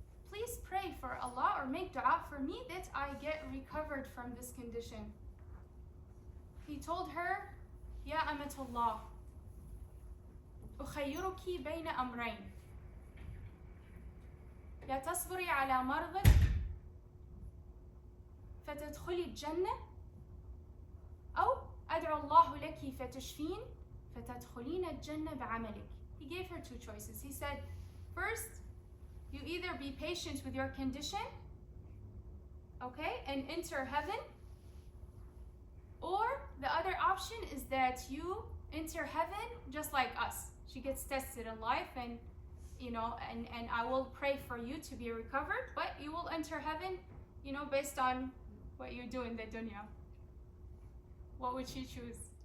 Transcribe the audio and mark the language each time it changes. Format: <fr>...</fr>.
<en>Please pray for Allah or make dua for me that I get recovered from this condition. He told her, Ya Amatullah,</en> <ar>أخيرك بين أمرين. يا تصبري على مرضك فتدخلي الجنة أو أدعو الله لك فتشفين فتدخلين الجنة بعملك.</ar> <en>He gave her two choices. He said, first, you either be patient with your condition, okay, and enter heaven, or the other option is that you enter heaven just like us. She gets tested in life, and and I will pray for you to be recovered, but you will enter heaven, based on what you do in the dunya. What would she choose?</en>